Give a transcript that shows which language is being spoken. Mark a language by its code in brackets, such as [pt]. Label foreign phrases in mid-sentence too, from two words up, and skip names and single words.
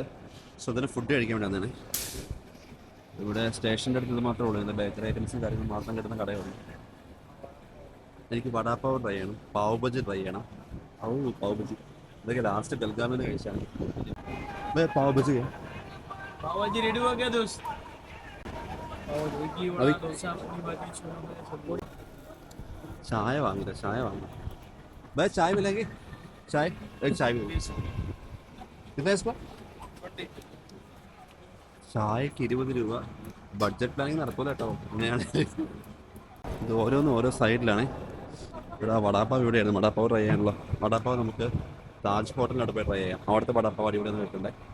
[ml] സോ അതിന് ഫുഡ് കഴിക്കാൻ വേണ്ടി വന്നതാണ്. ഇവിടെ സ്റ്റേഷൻ്റെ അടുത്ത് മാത്രമേ ഉള്ളൂ, [en] bakery items [ml] കാര്യങ്ങളും മാത്രം കിട്ടുന്ന കടയുള്ളൂ. എനിക്ക് വടാപ്പാവ് ട്രൈ ചെയ്യണം, പാവ് ബജി ട്രൈ ചെയ്യണം. പാവ് ബജി ഇതൊക്കെ ലാസ്റ്റ് ബെൽഗാമിന് കഴിച്ചാണ്. പാവ് ബജി [hi] रेडी हो गया दोस्त। [ml] ചായ വാങ്ങില്ല, ചായ വാങ്ങണം. [hi] भाई चाय मिलेगी? चाय एक चाय मिलेगी. कितना इसको? [ml] ചായക്ക് 20 രൂപ. [en] budget planning [ml] നടക്കൂല കേട്ടോ. അങ്ങനെയാണ് ഇത് ഓരോന്നും ഓരോ സൈഡിലാണ്. ഇവിടെ വടാപ്പാവ് ഇവിടെയാണ്. വടാപ്പാവ് ട്രൈ ചെയ്യാനുള്ള വടാപ്പാവ് നമുക്ക് താജ് ഹോട്ടലിനോട് പോയി ട്രൈ ചെയ്യാം. അവിടുത്തെ വടാപ്പാവ് ഇവിടെ നിന്ന് കിട്ടുന്നുണ്ട്.